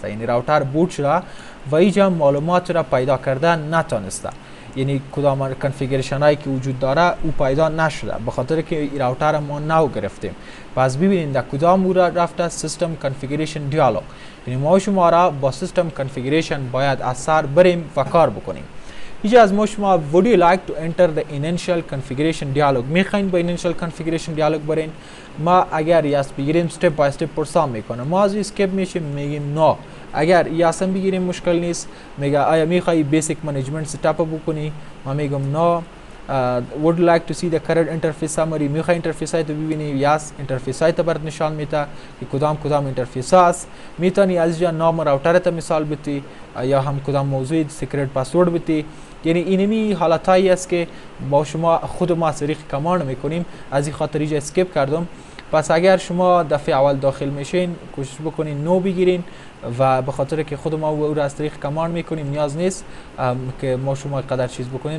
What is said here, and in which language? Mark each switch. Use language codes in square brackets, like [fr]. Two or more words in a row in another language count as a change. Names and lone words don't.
[fa] یعنی راوتر بوت شده و اینجا معلومات را پیدا کردن نتونسته، یعنی کدام کانفیگریشن هایی که وجود داره او پیدا نشده به خاطر که راوتر ما نو گرفتیم. پس ببینید در کدام مورد رفته [en] system configuration dialog. [fa] یعنی ما شما را با [en] system configuration [fa] باید از سر بریم و کار بکنیم. اینجا از ما شما [en] would you like to enter the initial configuration dialog [fa] میخواین با [en] initial configuration dialog [fa] برین. ما اگر یس بگیریم [en] step by step [fa] پرسان میکنه، ما از اسکیپ میشیم میگیم نه. اگر یس هم بگیریم مشکل نیست، میگه آیا میخوای [en] basic management setup [fa] بکنی، ما میگم نه. [en] would like to see the current interface summary [fa] میخوای اینترفیس های تو ببینی، یس اینترفیس های تو برات نشان میده که کدام اینترفیس هست. میتونی از اینجا نام راوتر تو مثال بتی یا هم کدام موضوع [en] secret password [fa] بتی. یعنی اینمی حالتایی است که با شما خود ما از طریق کماند میکنیم. از این خاطر اینجا اسکیپ کردم پس اگر شما دفعه اول داخل میشین کوشش بکنین نو بگیرین و به خاطر که خود ما او را از طریق کماند میکنیم نیاز نیست که ما شما قدر چیز بکنیم.